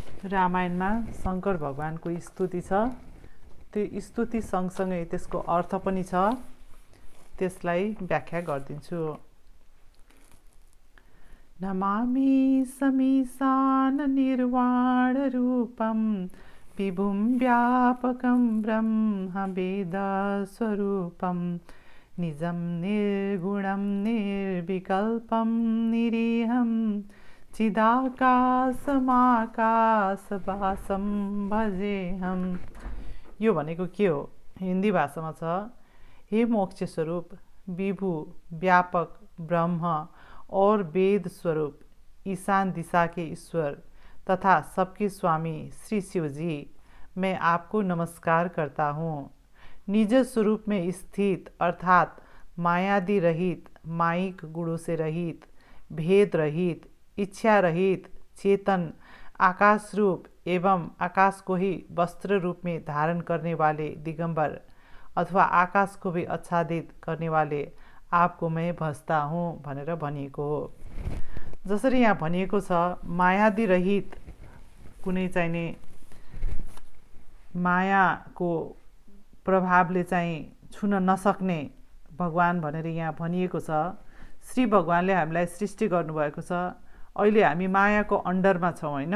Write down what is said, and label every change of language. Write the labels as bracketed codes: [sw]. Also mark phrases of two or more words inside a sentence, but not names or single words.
[ne] रामायणमा शङ्कर भगवानको स्तुति छ। त्यो स्तुति सँगसँगै त्यसको अर्थ पनि छ, त्यसलाई व्याख्या गरिदिन्छु। [sa] नमामि समीशान निर्वाण रूपम विभुं व्यापकं ब्रह्म वेद स्वरूपम निजं निर्गुणं निर्विकल्पं निरीहं चिदाकाशमाकाशवासं भजेहम्। [ne] यो भनेको के हो? हिन्दी भाषामा छ, [hi] हे मोक्ष स्वरूप, विभु, व्यापक, ब्रह्म और वेद स्वरूप, ईशान दिशा के ईश्वर तथा सबके स्वामी श्री शिव जी, मैं आपको नमस्कार करता हूँ। निज स्वरूप में स्थित अर्थात मायादि रहित, माइक गुणों से रहित, भेद रहित, इच्छा रहित, चेतन, आकाश रूप एवं आकाश को ही वस्त्र रूप में धारण करने वाले दिगंबर अथवा आकाश को भी आच्छादित करने वाले आपको मैं भजता हूँ [ne] भनेर भनिएको हो। जसरी यहाँ भनिएको छ, मायादि रहित, कुनै चाहिने मायाको प्रभावले चाहिँ छुन नसक्ने भगवान भनेर यहाँ भनिएको छ। श्री भगवानले हामीलाई सृष्टि गर्नुभएको छ। अहिले हामी मायाको अन्डरमा छौँ, होइन?